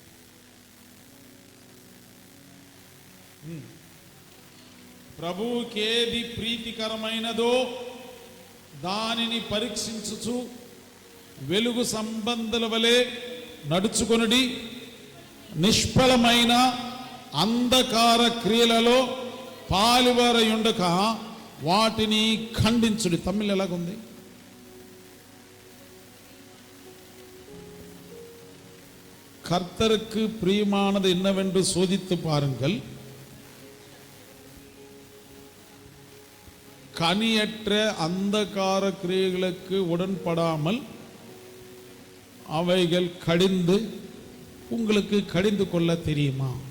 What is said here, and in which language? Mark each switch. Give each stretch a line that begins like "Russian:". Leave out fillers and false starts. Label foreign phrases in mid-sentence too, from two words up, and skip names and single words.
Telugu: ప్రభువుకేది ప్రీతికరమైనదో దానిని పరీక్షించుచు వెలుగు సంబంధుల వలె నడుచుకొనుడి. నిష్ఫలమైన అంధకార క్రియలలో పాలువారయుండక వాటిని ఖండించుడి. తమిళ్ ఎలాగుంది?
Tamil: கர்த்தருக்கு பிரியமானது என்னவென்று சோதித்து பாருங்கள், கனியற்ற அந்தகார கிரியைகளுக்கு உடன்படாமல் அவைகள் கடிந்து உங்களுக்கு கடிந்து கொள்ள தெரியுமா?